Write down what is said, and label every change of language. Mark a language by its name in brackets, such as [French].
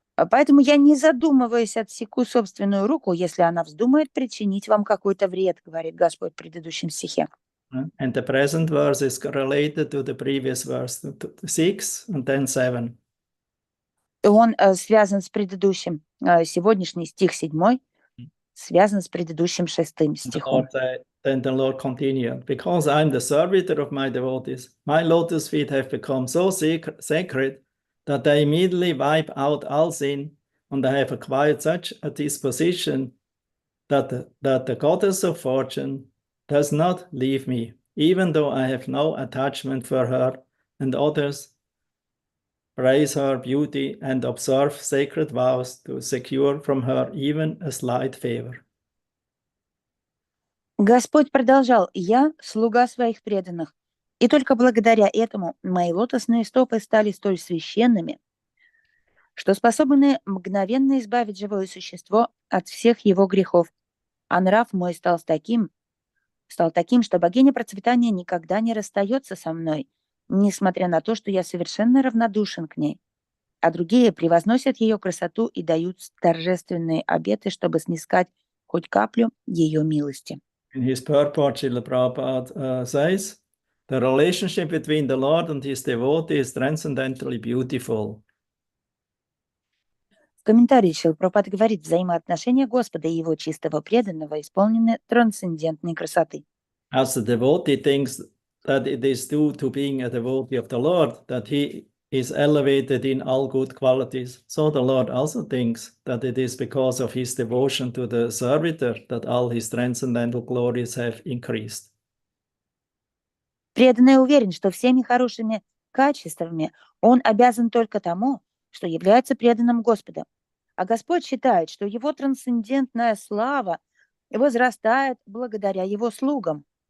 [Russian] Поэтому я не задумываясь отсеку собственную руку, если она вздумает причинить вам какой-то вред, говорит Господь в предыдущем стихе. [English] And the present verse is related to the previous verse, 6 and then 7. [Russian] И он связан с предыдущим. Сегодняшний стих 7 связан с предыдущим 6 стихом. [English] Then the Lord continued, because I'm the servitor of my devotees, my lotus feet have become so sacred that they immediately wipe out all sin, and I have acquired such a disposition that the goddess of fortune does not leave me, even though I have no attachment for her, and others praise her beauty and observe sacred vows to secure from her even a slight favor. [Russian] Господь продолжал: «Я слуга своих преданных, и только благодаря этому мои лотосные стопы стали столь священными, что способны мгновенно избавить живое существо от всех его грехов, а нрав мой стал таким, что богиня процветания никогда не расстается со мной, несмотря на то, что я совершенно равнодушен к ней, а другие превозносят ее красоту и дают торжественные обеты, чтобы снискать хоть каплю ее милости». [English] In his purport, Srila Prabhupada says, the relationship between the Lord and his devotee is transcendently beautiful. [Russian] В комментарии Шрила Прабхупада говорит: взаимоотношения Господа и его чистого преданного исполнены трансцендентной красоты. [English] As the devotee thinks that it is due to being a devotee of the Lord that he is elevated in all good qualities, so the Lord also thinks that it is because of his devotion to the servitor that all his transcendental glories have increased. [Russian] Преданный уверен, что всеми хорошими качествами он обязан только тому, что является преданным Господа. А Господь считает, что его трансцендентная слава возрастает благодаря его слугам.